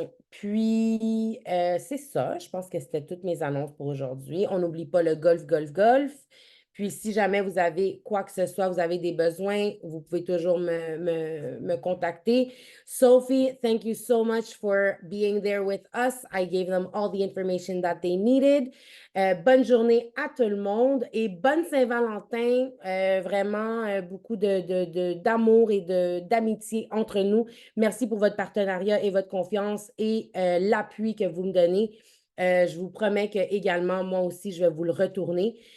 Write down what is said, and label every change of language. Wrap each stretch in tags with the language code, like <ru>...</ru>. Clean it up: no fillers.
<fr>C'est ça. Je pense que c'était toutes mes annonces pour aujourd'hui. On n'oublie pas le golf, golf, golf. Puis, si jamais vous avez quoi que ce soit, vous avez des besoins, vous pouvez toujours me contacter.</fr> <en>Sophie, thank you so much for being there with us. I gave them all the information that they needed.</en> <fr>Bonne journée à tout le monde et bonne Saint-Valentin. Vraiment, beaucoup d'amour et d'amitié entre nous. Merci pour votre partenariat et votre confiance et l'appui que vous me donnez. Je vous promets que également, moi aussi, je vais vous le retourner.</fr>